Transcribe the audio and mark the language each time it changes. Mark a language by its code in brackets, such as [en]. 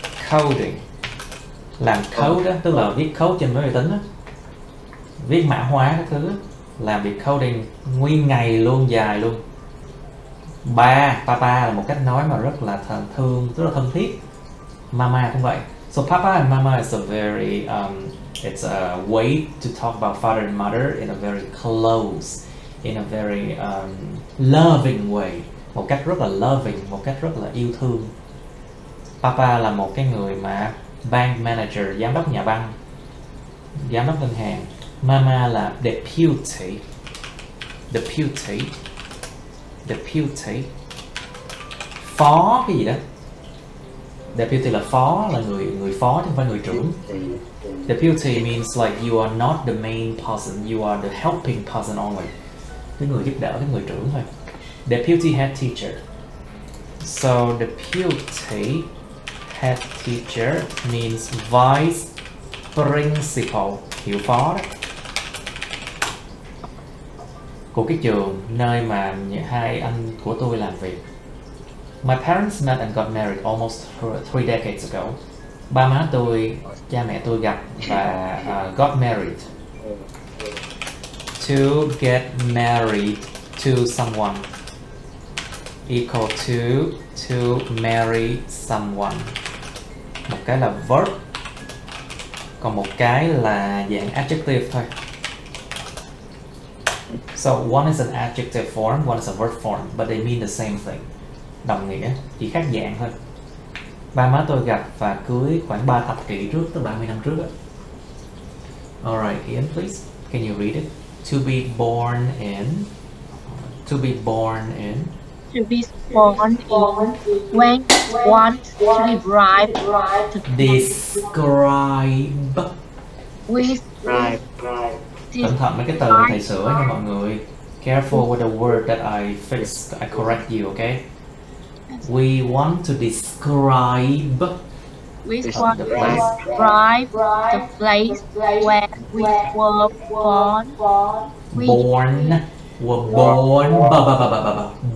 [vi] coding. Làm code đó, tức là viết code trên máy vi tính đó. Viết mã hóa các thứ, làm việc coding nguyên ngày luôn, dài luôn. Papa là một cách nói mà rất là thương, rất là thân thiết. Mama cũng vậy. [en] So papa and mama is a very it's a way to talk about father and mother in a very close, in a very loving way. [vi] Một cách rất là loving, một cách rất là yêu thương. Papa là một cái người mà [en] bank manager, [vi] giám đốc nhà băng, giám đốc ngân hàng. Mama là deputy, phó cái gì đó. Deputy là phó, là người phó chứ không phải người trưởng. [en] Deputy means like you are not the main person, you are the helping person only. [vi] Cái người giúp đỡ, cái người trưởng thôi. [en] Deputy head teacher. So deputy head teacher means vice principal, [vi] hiệu phó đó, của cái trường nơi mà hai anh của tôi làm việc. [en] My parents met and got married almost 3 decades ago. [vi] Ba má tôi, cha mẹ tôi gặp và [en] got married. To get married to someone equal to marry someone. [vi] Một cái là verb, còn một cái là dạng adjective thôi. [en] So one is an adjective form, one is a verb form, but they mean the same thing. [vi] Đồng nghĩa, chỉ khác dạng thôi. Ba má tôi gặp và cưới khoảng 3 thập kỷ trước, tức 30 năm trước. [en] Alright, Ian, please. Can you read it? To be born in. To be born in. To be born in. When one describe. Describe. With. [vi] Cẩn thận mấy cái từ thầy sửa nha mọi người. [en] Careful with the word that I fix. I correct you, okay? We want to describe. We want to describe the place where we were born. Born. Were born.